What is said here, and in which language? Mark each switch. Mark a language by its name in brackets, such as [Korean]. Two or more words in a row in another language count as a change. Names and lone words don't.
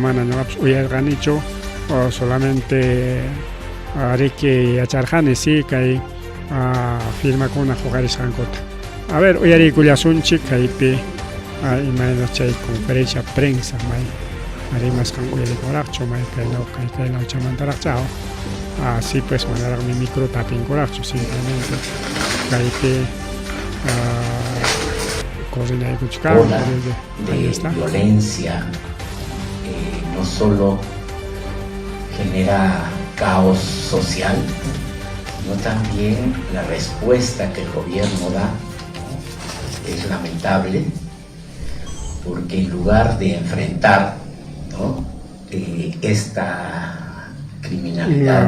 [Quechua] mana ñuqapis uyarqanichu [Spanish] o solamente [Quechua] riki yacharqani si kay firmakuna huqarisqankuta a ver uyariykullasunchik kaypi imayna chay [Spanish] conferencia prensa [Quechua] may rimasqan uyarikuraqchu may kaylaw chamantaraqchá [Spanish] así pues [Quechua] manaraq mi micro tapinkuraqchu simplemente kaypi [Spanish] ola de violencia no solo genera caos social, sino también la respuesta que el gobierno da es lamentable, porque en lugar de enfrentar, ¿no?, esta criminalidad,